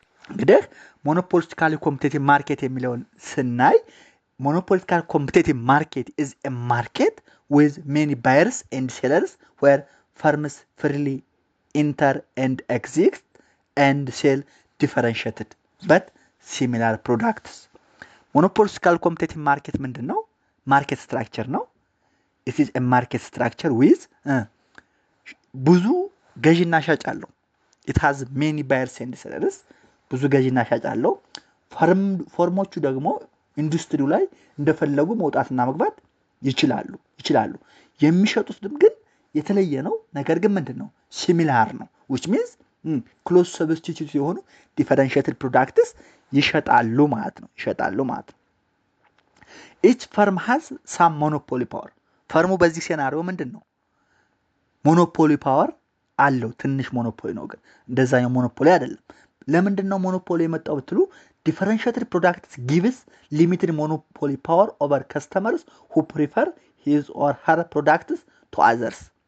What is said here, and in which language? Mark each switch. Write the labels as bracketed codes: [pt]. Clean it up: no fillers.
[am] እንግዲህ ሞኖፖሊስቲካሊ ኮምፒቲቲቭ ማርኬት የሚለውን ስናይ [en] monopolistical competitive market is a market with many buyers and sellers where firms freely enter and exist and sell differentiated but similar products. monopolistical competitive market [am] ምንድን ነው? ማርኬት ስትራክቸር ነው። [en] it is a market structure with [am] ብዙ ገዥና ሻጭ አለው። [en] it has many buyers and sellers [am] ብዙ ገዥና ሻጭ አለው። ፎርሞቹ ደግሞ ኢንዱስትሪው ላይ እንደፈለጉ መውጣትና መግባት ይችላሉ። የሚሸጡት ግን የተለየ ነው። ነገር ግን ምንድነው? [en] ሲሚላር ነው። which means close substitute [am] የሆኑ [en] differentiated products [am] ይሸጣሉ ማለት ነው። [en] each firm has some monopoly power. [am] ፈርሙ በዚህ ሴናሪዮ ምንድነው? ሞኖፖሊ ፓወር አለው። ትንሽ ሞኖፖሊ ነው፣ ግን እንደዛኛው ሞኖፖሊ አይደለም። ለምንድነው ሞኖፖሊ የመጣው ብትሉ [en] differentiated products gives limited monopoly power over customers who prefer his or her products to others.